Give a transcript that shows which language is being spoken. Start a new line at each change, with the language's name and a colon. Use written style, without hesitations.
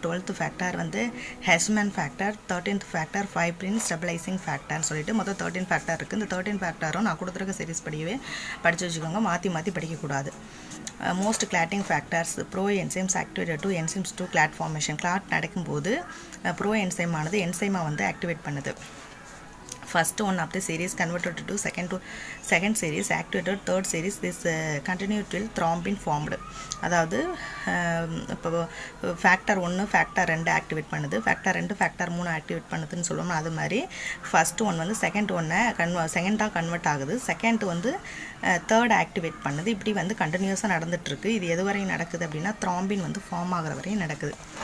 Tamil: 12th factor வந்து ஹெஸ்மன் factor. 13th factor fibrin stabilising ஃபேக்டர்னு சொல்லிட்டு மொத்தம் 13 ஃபேக்டர் இருக்குது. இந்த 13 ஃபேக்டரும் நான் கொடுத்துருக்க சீரிஸ் படிக்கவே படித்து வச்சுக்கோங்க, மாற்றி படிக்கக்கூடாது.
English: Most clotting factors pro enzymes activated to enzymes to clot formation.
Tamil: Claude நடக்கும்போது ப்ரோ என்சைமானது என்சைமை வந்து ஆக்டிவேட் பண்ணுது.
English: First one of the series converted to second series activated third series. This continued till thrombin formed.
Tamil: அதாவது இப்போ factor 1 factor 2 activate பண்ணுது, factor 2 factor 3 activate பண்ணுதுன்னு சொல்லுவோம். அது மாதிரி ஃபர்ஸ்ட் ஒன் வந்து செகண்டாக கன்வெர்ட் ஆகுது, செகண்ட் வந்து தேர்ட் ஆக்டிவேட் பண்ணுது. இப்படி வந்து கண்டினியூஸாக நடந்துகிட்ருக்கு. இது எது வரையும் நடக்குது அப்படின்னா த்ராம்பின் வந்து ஃபார்ம் ஆகிற வரையும் நடக்குது.